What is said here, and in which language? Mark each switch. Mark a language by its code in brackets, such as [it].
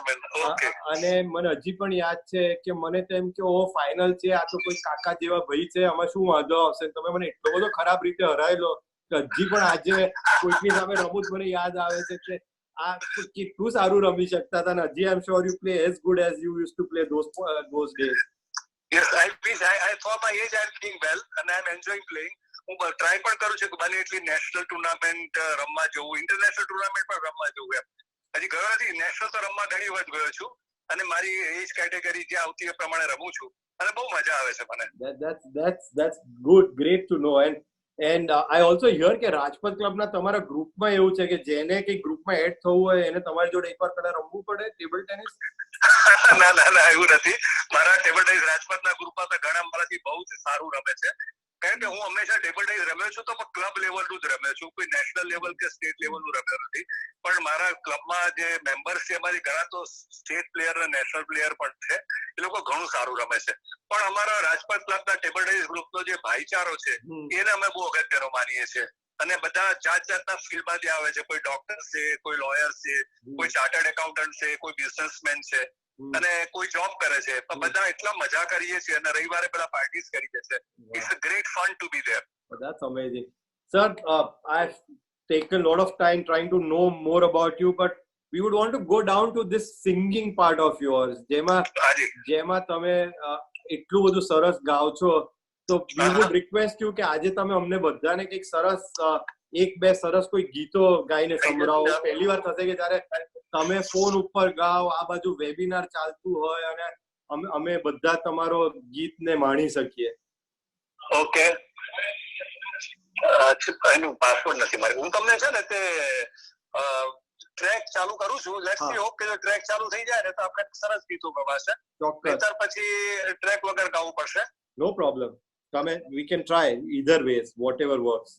[gu] અને મને હજી પણ યાદ છે કે મને તો એમ કે ઓ ફાઇનલ છે, આ તો કોઈ કાકા જેવા ભાઈ છે, આમાં શું વાંધો આવશે. તમે મને એટલો બધો ખરાબ રીતે હરાયેલો કે હજી પણ આજે કોઈકની સામે રમું મને યાદ આવે છે કે આ કેટલું સારું રમી શકતા હતા. અને હજી [en] I am sure you play as good as you use to play those days. Yes, I for my age I'm playing well and I'm enjoying playing. [gu] હું ટ્રાય પણ કરું છું કે બને એટલી નેશનલ ટુર્નામેન્ટ રમવા જવું, ઇન્ટરનેશનલ ટુર્નામેન્ટ પણ રમવા જવું. એમ હજી ગયો નથી. નેશનલ તો રમવા ઘણી વખત ગયો છું અને મારી એજ કેટેગરી જે આવતી એ પ્રમાણે રમું છું અને બહુ મજા આવે છે મને. [en] That's good, great to know. And I also hear [gu] કે રાજપથ ક્લબના તમારા ગ્રુપમાં એવું છે કે જેને કઈ ગ્રુપમાં એડ થવું હોય એને તમારી જોડે એકવાર પહેલા રમવું પડે ટેબલ ટેનિસ? ના એવું નથી. મારા ટેબલ ટેનિસ રાજપથના ગ્રુપમાં તો ઘણા મારાથી બહુ જ સારું રમે છે. કારણ કે હું હંમેશા ટેબલ ટેનિસ રમ્યો છું, તો ક્લબ લેવલનું જ રમ્યો છું, કોઈ નેશનલ લેવલ કે સ્ટેટ લેવલનું રમ્યો નથી. પણ મારા ક્લબમાં જે મેમ્બર્સ છે એમાંથી ઘણા તો સ્ટેટ પ્લેયર અને નેશનલ પ્લેયર પણ છે. એ લોકો ઘણું સારું રમે છે. પણ અમારા રાજપથ ક્લબના ટેબલ ટેનિસ ગ્રુપનો જે ભાઈચારો છે એને અમે બહુ અગત્યનો માનીએ છીએ. અને બધા જાત જાતના ફિલ્ડમાંથી આવે છે. કોઈ ડોક્ટર છે, કોઈ લોયર છે, કોઈ ચાર્ટર્ડ એકાઉન્ટન્ટ છે, કોઈ બિઝનેસમેન છે અને કોઈ જોબ કરે છે. પણ બધા એટલા મજા કરીએ છીએ અને રવિવારે બધા પાર્ટીઝ કરીએ છીએ. [en] It's a great fun to be there. That's amazing. Sir, I've taken a lot of time trying to know more about you, but we would want to go down to this singing part of yours. [gu] જેમાં તમે એટલું બધું સરસ ગાઓ છો, તો [en] we would request you [gu] કે આજે તમે અમને બધાને કંઈક સરસ 1-2 સરસ કોઈ ગીતો ગાઈને સંભળાવો. પહેલી વાર થશે કે જયારે તમે ફોન ઉપર ગાઓ, આ બાજુ વેબિનાર ચાલતું હોય અને અમે બધા તમારો ગીતને માણી શકીએ. ઓકે, એનું પાસવર્ડ નથી મારે. હું તમને છે ને તે ટ્રેક ચાલુ કરું છું. [en] let's see hope [gu] કે જો ટ્રેક ચાલુ થઈ જાય ને તો આપણે સરસ ગીતો ગવાશે. નહીતર પછી ટ્રેક વગર ગાવું પડશે. [en] No problem. we can try either ways, whatever works.